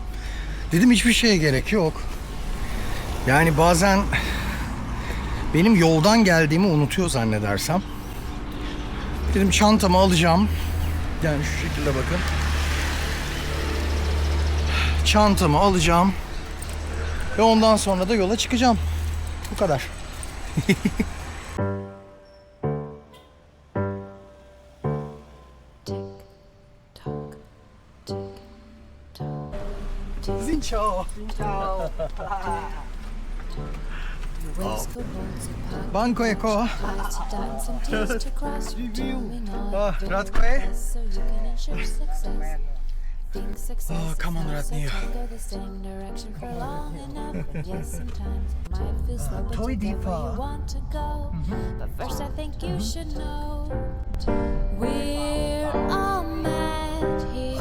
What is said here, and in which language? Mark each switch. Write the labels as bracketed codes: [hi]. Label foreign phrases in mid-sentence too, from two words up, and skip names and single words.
[tr] Dedim hiçbir şeye gerek yok. Yani bazen benim yoldan geldiğimi unutuyor zannedersem. Dedim çantamı alacağım. Yani şu şekilde bakın. Çantamı alacağım. Ve ondan sonra da yola çıkacağım. Bu kadar. [vi] Xin chào. Bangkok. Radkoe. [en] Oh, come on, Ratnew. Toy Deepa. But first I think you should know we're all mad here.